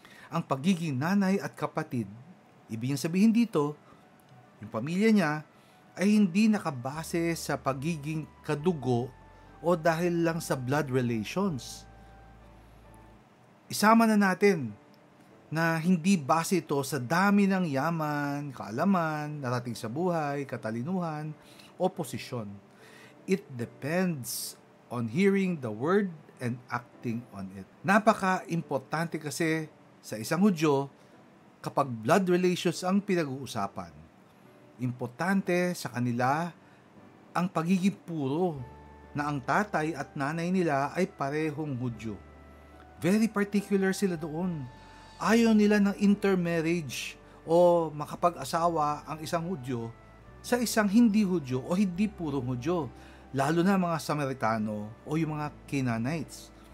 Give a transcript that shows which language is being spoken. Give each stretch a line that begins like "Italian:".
Filipino: Ang pagiging nanay at kapatid, ibig sabihin dito, yung pamilya niya ay hindi nakabase sa pagiging kadugo o dahil lang sa blood relations. Isama na natin na hindi base ito sa dami ng yaman, kaalaman, narating sa buhay, katalinuhan, o posisyon.
English: It depends on hearing the word and acting on it.
Filipino: Napaka-importante kasi sa isang Hudyo kapag blood relations ang pinag-uusapan. Importante sa kanila ang pagiging puro na ang tatay at nanay nila ay parehong Hudyo.
English: Very particular
Filipino: sila doon. Ayaw nila ng intermarriage o makapag-asawa ang isang Hudyo sa isang hindi Hudyo o hindi purong Hudyo, lalo na mga Samaritano o yung mga Canaanites.